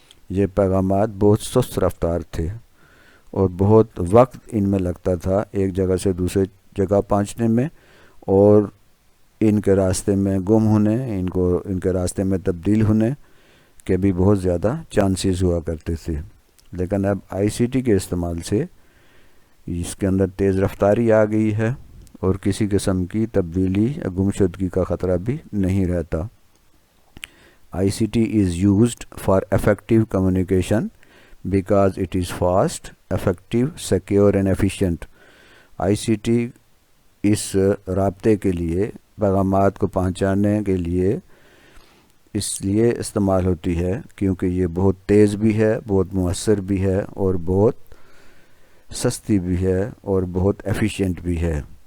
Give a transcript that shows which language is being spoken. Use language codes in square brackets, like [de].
[ur] یہ پیغامات بہت سست رفتار تھے اور بہت وقت ان میں لگتا تھا ایک جگہ سے دوسرے جگہ پہنچنے میں، اور ان کے راستے میں گم ہونے، ان کے راستے میں تبدیل ہونے کے بھی بہت زیادہ چانسز ہوا کرتے تھے. لیکن اب ICT کے استعمال سے اس کے اندر تیز رفتاری آ گئی ہے اور کسی قسم کی تبدیلی یا گمشدگی کا خطرہ بھی نہیں رہتا. [en] ICT is used for effective communication because it is fast, effective, secure and efficient. [ur] ICT اس رابطے کے لیے، پیغامات کو پہنچانے کے لیے اس لیے استعمال ہوتی ہے کیونکہ یہ بہت تیز بھی ہے، بہت مؤثر بھی ہے اور بہت سستی بھی ہے اور بہت ایفیشینٹ بھی ہے.